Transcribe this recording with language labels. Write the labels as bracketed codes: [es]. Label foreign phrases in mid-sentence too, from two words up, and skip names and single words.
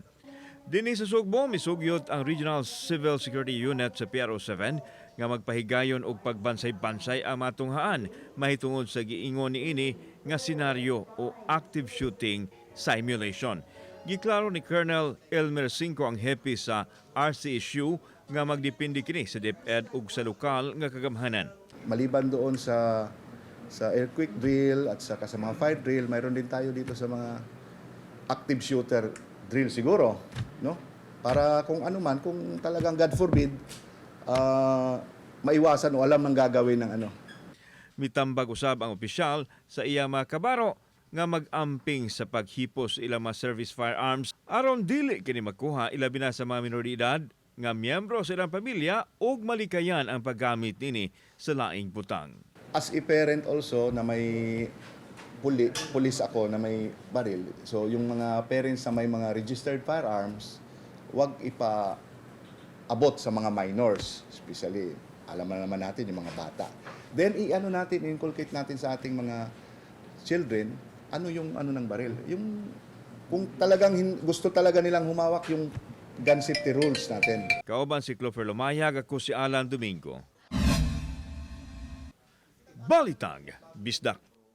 [ceb] Dinhi sa Sugbo, misugyot ang Regional Civil Security Unit sa PRO7 nga magpahigayon og pagbansay-bansay ang matunghaan mahitungod sa giingon niini nga senaryo o [en] active shooting simulation. [ceb] Giklaro ni Colonel Elmer Cinco ang hepe sa RCSU nga magdepende kini sa DepEd ug sa lokal nga kagamhanan. [tl] Maliban doon sa [en] earthquake drill [tl] at sa mga [en] fire drill, [tl] mayroon din tayo dito sa mga [en] active shooter drill [tl] siguro, no? Para kung ano man, kung talagang [en] God forbid, [tl] maiwasan o alam ng gagawin ng ano. Mitambag usab ang opisyal sa iya mga kabaro nga mag-amping sa paghipos ilang mga [en] service firearms [tl] aron dili kini makuha ilabi na sa mga minoridad nga miyembro sa ilang pamilya ug malikayan ang paggamit nini sa laing butang. [en] As a parent also [tl] na may pulis ako na may baril. So yung mga parents na may mga [en] registered firearms, [tl] wag ipa-abot sa mga minors, especially alam na naman natin yung mga bata. Then inculcate natin sa ating mga children ano yung ano ng baril. Yung kung talagang gusto talaga nilang humawak yung [en] gun safety rules [tl] natin. [ceb] Kauban si Clover Lumayag, ako si Alan Domingo. Balitag, Bisdak.